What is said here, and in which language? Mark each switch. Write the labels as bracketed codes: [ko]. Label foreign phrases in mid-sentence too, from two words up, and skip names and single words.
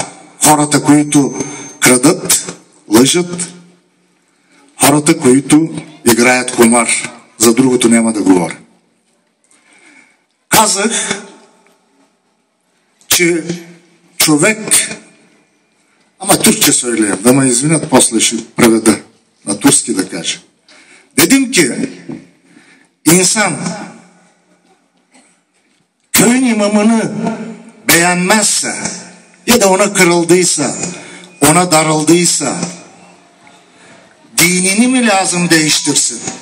[bg] Хората, които крадат, лъжат, хората, които играят комар. За другото няма да говоря. Казах, че човек, ама турче söyleyeyim, да ме извинят, после ще преведа на турски да кажа. [tr] Dedim ki, insan köyün imamını beğenmezse ya da ona kırıldıysa, ona darıldıysa dinini mi lazım değiştirsin?